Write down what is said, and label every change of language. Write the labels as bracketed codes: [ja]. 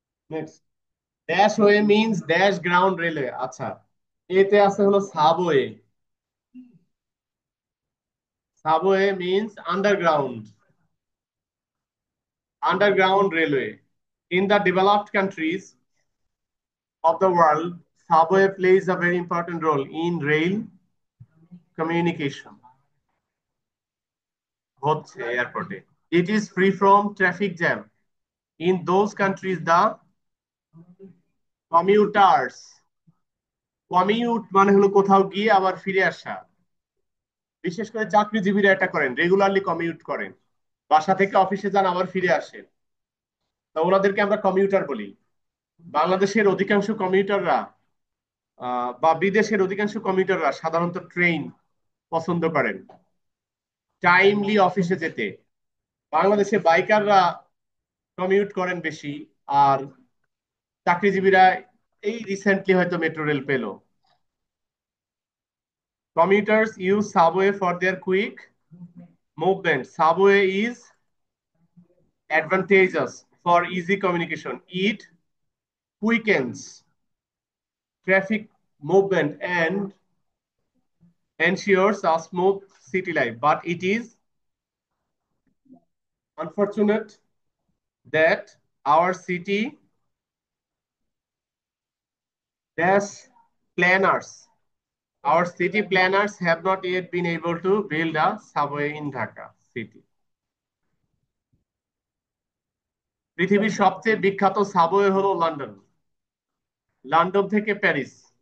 [en] Next, dash way means dash ground railway. [bn] আচ্ছা, এতে আছে হলো subway. [en] Subway means underground, underground railway. In the developed countries of the world, subway plays a very important role in rail communication. [bn] হচ্ছে এয়ারপোর্টে। [en] It is free from traffic jam. In those countries, the commuters, [bn] commute মানে হলো কোথাও গিয়ে আবার ফিরে আসা, বিশেষ করে চাকরিজীবীরা এটা করেন, রেগুলারলি কমিউট করেন, বাসা থেকে অফিসে যান আবার ফিরে আসেন, তা ওনাদেরকে আমরা কমিউটার বলি। বাংলাদেশের অধিকাংশ কমিউটাররা বা বিদেশের অধিকাংশ কমিউটাররা সাধারণত ট্রেন পছন্দ করেন টাইমলি অফিসে যেতে। বাংলাদেশে বাইকাররা কমিউট করেন বেশি, আর চাকরিজীবীরা এই রিসেন্টলি হয়তো মেট্রো রেল পেল। [en] Commuters use subway for their quick movement. Subway is advantageous for easy communication. It quickens traffic movement and ensures a smooth city life. But it is unfortunate that our city dash planners, our city planners have not yet been able to build a subway in Dhaka city. [bn] পৃথিবীর সবচেয়ে বিখ্যাত subway হলো London, London থেকে Paris.